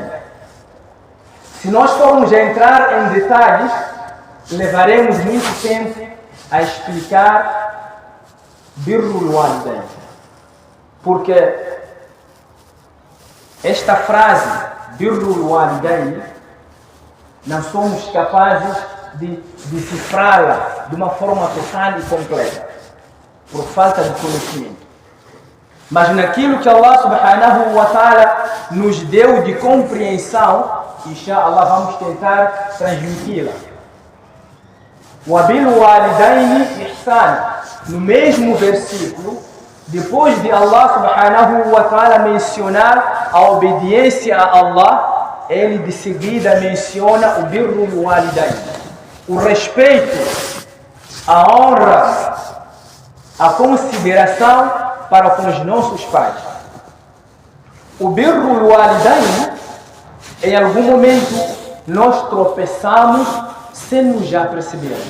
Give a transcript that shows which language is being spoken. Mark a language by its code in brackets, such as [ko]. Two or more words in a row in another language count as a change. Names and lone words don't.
[pt] Se nós formos entrar em detalhes, levaremos muito tempo a explicar [ar] بر الوالدين, [pt] porque esta frase [ar] بر الوالدين [pt] não somos capazes de decifrá-la de uma forma total e completa, por falta de conhecimento. Mas naquilo que [ar] الله سبحانه وتعالى [pt] nos deu de compreensão, inshallah vamos tentar transmiti-la. [ar] وَبِالْوَالِدَيْنِ إِحْسَانًا. [pt] No mesmo versículo, depois de [ar] الله سبحانه وتعالى [pt] mencionar a obediência a Allah, ele de seguida menciona o [ar] بر الوالدين, [pt] o respeito, a honra, a consideração para com os nossos pais. O [ar] بر الوالدين, [pt] em algum momento nós tropeçamos sem nos já percebermos.